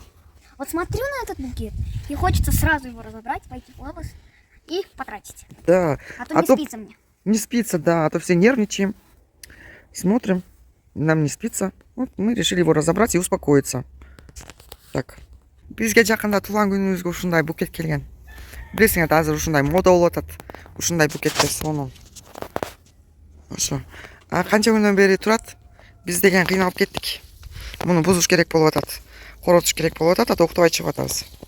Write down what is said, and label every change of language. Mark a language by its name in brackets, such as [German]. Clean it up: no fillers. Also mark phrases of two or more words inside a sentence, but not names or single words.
[Russian] Вот смотрю на этот букет, и хочется сразу его разобрать, пойти в глобус и потратить. Да. А то не спится мне. Не спится, да. А то все нервничаем. Смотрим. Нам не спится. Вот мы решили его разобрать и успокоиться. Так. [Kyrgyz] Бизге жакында туулган күнүңүзгө ушундай букет келген. Билесиңер, азыр ушундай мода болуп атат. Ушундай букеттер сонун. Ошо. Канча күндөн бери турат. Биз деген кыйналып кеттик. Муну бузуш керек болуп атат. Коротуш керек болуп атат, уктабай чыгып атабыз.